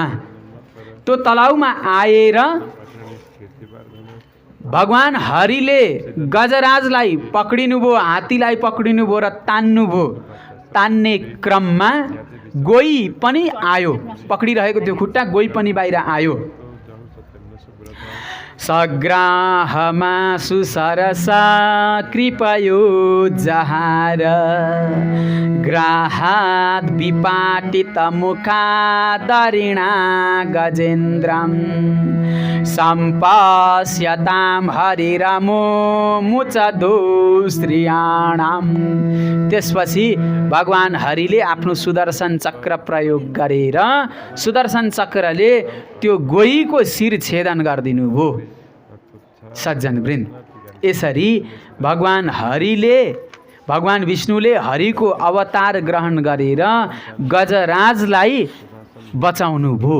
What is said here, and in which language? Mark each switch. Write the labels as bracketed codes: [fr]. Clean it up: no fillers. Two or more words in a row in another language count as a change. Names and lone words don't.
[ne] त्यो तलाउमा आएर भगवान हरिले गजराजलाई पक्रिनुभयो, हात्तीलाई पक्रिनुभयो र तान्नुभयो। तान्ने क्रममा गोही पनि आयो, पक्रिरहेको त्यो खुट्टा गोही पनि बाहिर आयो। [sa] सग्राहमा सुसरसा कृपयो जहार, ग्राहात् विपाटित मुखादरिणा गजेन्द्रम, सम्पश्यतां हरिरमो मुचदो स्त्रियाणाम। [ne] त्यसपछि भगवान हरिले आफ्नो सुदर्शन चक्र प्रयोग गरेर सुदर्शन चक्रले त्यो गोहीको शिर छेदन गरिदिनु भयो। सज्जनवृन्द, यसरी भगवान विष्णुले हरिको अवतार ग्रहण गरेर गजराजलाई बचाउनु भयो।